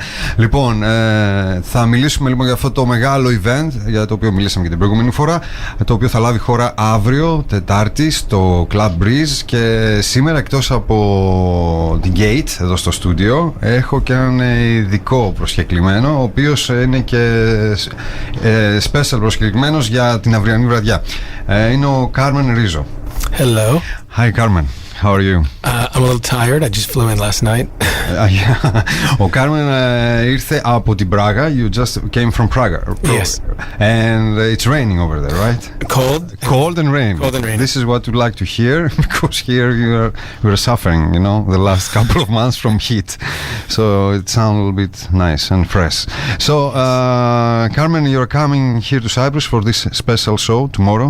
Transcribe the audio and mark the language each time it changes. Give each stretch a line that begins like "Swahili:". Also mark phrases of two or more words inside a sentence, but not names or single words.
Greek: Λοιπόν, θα μιλήσουμε λοιπόν για αυτό το μεγάλο event, για το οποίο μιλήσαμε και την προηγούμενη φορά, το οποίο θα λάβει χώρα αύριο, Τετάρτη, στο Club Breeze. Και σήμερα, εκτός από την Gate εδώ στο στούντιο, έχω και έναν ειδικό προσκεκλημένο, ο οποίος είναι και special προσκεκλημένος για την αυριανή βραδιά. Είναι ο Carmen Rizzo.
English: Hello. Hi Carmen, how are you? I'm a little tired. I just flew in last night.
Greek: Ο Carmen ήρθε από την Πράγα.
English: You just came from Praga. Yes. And it's raining over there, right? Cold and rain. Cold and rain. This is what we'd like to hear, because here you're suffering, you know, the last couple of months from heat. So it sounds a little bit nice and fresh. So, Carmen, you're coming here to Cyprus for this special show tomorrow